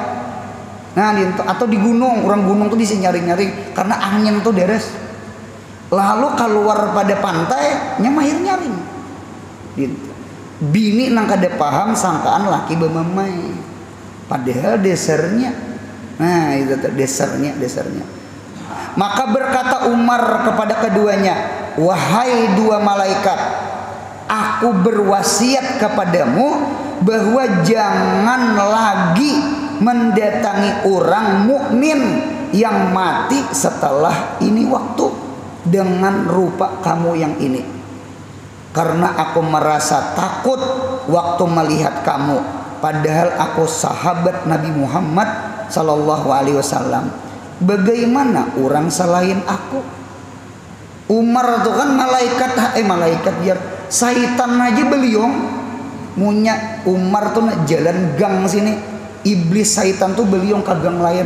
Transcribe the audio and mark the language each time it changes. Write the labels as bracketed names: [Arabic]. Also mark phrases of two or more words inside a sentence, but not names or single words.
[Banjar] Nah atau di gunung, orang gunung tuh bisa nyaring-nyaring karena angin tuh deres. Lalu keluar pada pantai nya mahir nyaring gitu. Bini nang kada paham sangkaan laki bemamai padahal dasarnya. Nah itu dasarnya. [Indonesian] Maka berkata Umar kepada keduanya, wahai dua malaikat, aku berwasiat kepadamu bahwa jangan lagi mendatangi orang mukmin yang mati setelah ini waktu dengan rupa kamu yang ini, karena aku merasa takut waktu melihat kamu, padahal aku sahabat Nabi Muhammad [Arabic] صلى الله عليه وسلم. [Banjar] Bagaimana orang selain aku? Umar tuh kan malaikat biar syaitan aja beliung munya. Umar tuh nak jalan gang sini, iblis syaitan tuh beliung ke gang lain.